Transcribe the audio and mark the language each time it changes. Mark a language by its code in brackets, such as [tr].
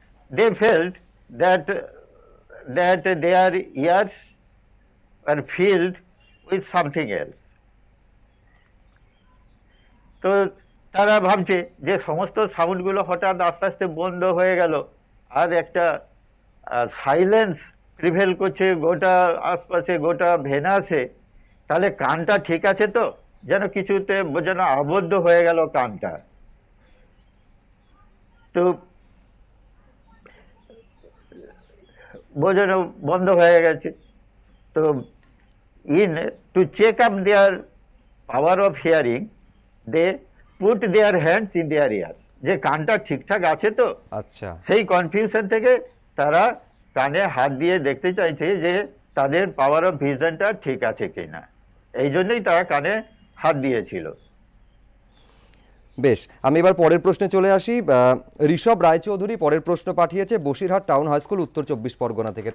[en] They felt that their ears were filled with something else. [bn] তো তারা ভাবছে যে সমস্ত সাউন্ডগুলো হঠাৎ আস্তে আস্তে বন্ধ হয়ে গেল, আর একটা সাইলেন্স প্রিভেল করছে গোটা আশপাশে, গোটা ভেনাসে। তাহলে কানটা ঠিক আছে তো? যেন কিছুতে যেন আবদ্ধ হয়ে গেল কানটা। তো বোঝানো বন্ধ হয়ে গেছে। তো [en] to check up their power of hearing, they put their hands in their ears. [bn] যে কানটা ঠিকঠাক আছে তো, আচ্ছা সেই কনফিউশন থেকে তারা কানে হাত দিয়ে দেখতে চাইছে যে তাদের পাওয়ার অফ ভিশনটা ঠিক আছে কিনা, এই জন্যই তারা কানে হাত দিয়েছিল। বেশ, আমি এবার পরের প্রশ্নে চলে আসি। ঋষভ রায়চৌধুরী পরের প্রশ্ন পাঠিয়েছে বসিরহাট টাউন হাই স্কুল, উত্তর 24 পরগনা থেকে।